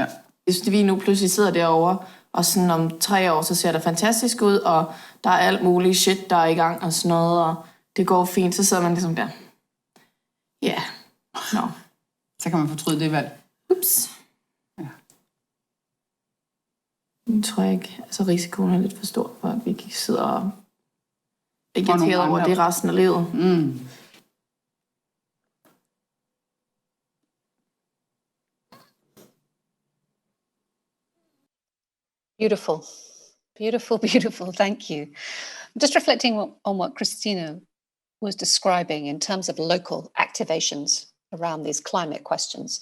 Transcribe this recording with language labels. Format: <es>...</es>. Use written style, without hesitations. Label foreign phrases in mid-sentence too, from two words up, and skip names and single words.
<da>Hvis vi nu pludselig sidder derovre, og sådan om 3 år, så ser det fantastisk ud, og der er alt muligt shit, der er i gang og sådan noget, og det går fint, så sidder man ligesom der. Ja. No. Så kan man fortryde det valg. Ups. Ja. Nu tror jeg ikke, altså risikoen er lidt for stor, for at vi ikke sidder og ikke irriteret over det resten af livet.</da> <en>Beautiful, beautiful, beautiful. Thank you. Just reflecting on what Kristýna was describing in terms of local activations around these climate questions.</en>